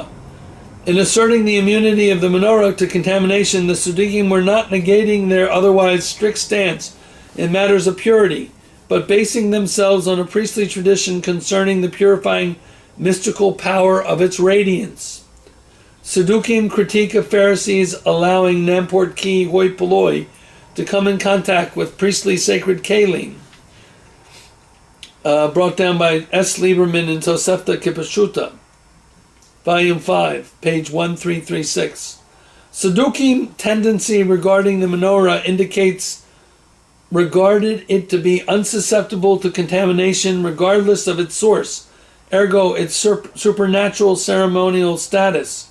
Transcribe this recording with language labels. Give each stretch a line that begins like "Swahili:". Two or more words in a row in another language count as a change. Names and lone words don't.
English: In asserting the immunity of the menorah to contamination, the Sadducees were not negating their otherwise strict stance in matters of purity, but basing themselves on a priestly tradition concerning the purifying mystical power of its radiance. Sadducees critique of Pharisees allowing namport ki hoi polloi to come in contact with priestly sacred kalim, brought down by S. Lieberman in Tosefta Kipashuta, Volume 5, page 1336. Sadducees' tendency regarding the menorah indicates regarded it to be unsusceptible to contamination regardless of its source, ergo its supernatural ceremonial status.